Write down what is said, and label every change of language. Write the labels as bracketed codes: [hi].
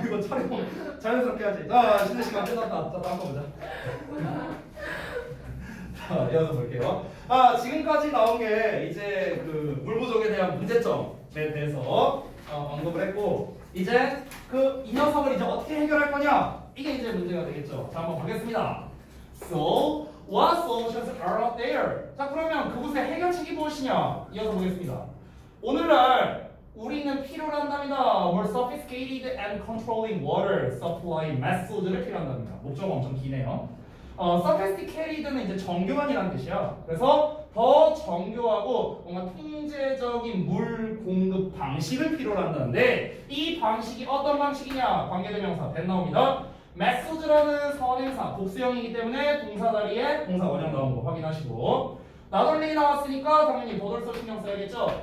[ko] 이거 촬영 자연스럽게 하지. 자, 쉬는 시간 끝났다. 자, 다음 거 보자. 자, 이어서 볼게요. 지금까지 나온 게 이제 그 물 부족에 대한 문제점에 대해서 언급을 했고, 이제 그 이 녀석을 이제 어떻게 해결할 거냐? 이게 이제 문제가 되겠죠. 자, 한번 보겠습니다. [en] So, what solutions are out there? [ko] 자, 그러면 그곳에 해결책이 무엇이냐? 이어서 보겠습니다. 오늘날 우리는 필요로 한답니다. [en] More sophisticated and controlling water supply methods를 [ko] 필요한답니다. 목적어 엄청 기네요. sophisticated는 이제 정교한이라는 뜻이야. 그래서 더 정교하고 뭔가 통제적인 물 공급 방식을 필요로 한다는데 이 방식이 어떤 방식이냐? 관계대명사 된 나옵니다. methods라는 선행사 복수형이기 때문에 동사 자리에 동사 원형 나온 거 확인하시고 나돌리 나왔으니까 당연히 보돌소 신경 써야겠죠.